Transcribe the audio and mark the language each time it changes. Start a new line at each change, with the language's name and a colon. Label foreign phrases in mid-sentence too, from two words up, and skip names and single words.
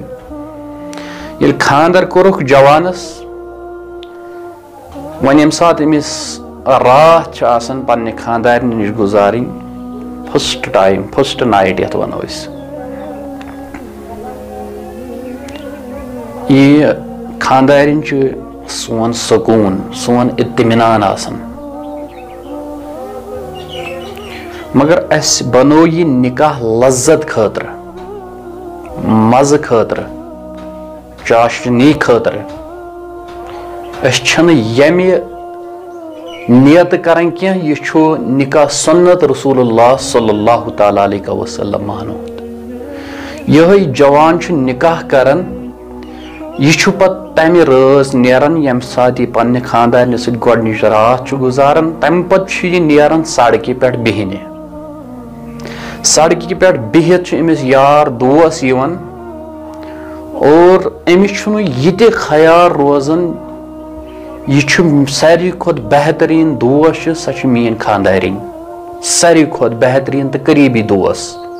Kashmiri: ییٚلہِ خاندر کوٚرُکھ جوانس وۄنۍ ییٚمہِ ساتہٕ أمِس راتھ چھِ آسان پننہِ خاندارنہِ نِش گُزارٕنۍ
English: first time first night
Kashmiri: یتھ ونو أسۍ. یہِ خاندارِنۍ چھِ سون سکوٗن سون اطمینان آسان. مگر اس بنو یہ نکاح لذت خاطر مزٕ خاطر چاشنی خاطر. اس چھنہٕ ییٚمہِ نیت کران کینٛہہ یہ چھُ نکاح سنت
Arabic: رسول اللہ صلی اللہ تعالیٰ علیہ وسلم
Kashmiri: مانوت. یہے جوان چھُ نکاح کران یہ چھُ پتہٕ تمہِ رٲژ نیران ییٚمہِ ساتہٕ یہِ پننہِ خاندارنہِ سۭتۍ گۄڈنِچ راتھ چھُ گُزاران تمہِ پتہٕ چھُ یہِ نیران سڑکہِ پٮ۪ٹھ بِہنہِ. سڑکہِ پٮ۪ٹھ بِہِتھ چھُ أمِس یار دوس یِوان اور أمِس چھُنہٕ یہِ تہِ خیال روزان یہِ چھُ ساروی کھۄتہٕ بہتریٖن دوس چھِ سۄ چھِ میٲنۍ خاندارِنۍ ساروی کھۄتہٕ بہتریٖن تہٕ قریٖبی دوس.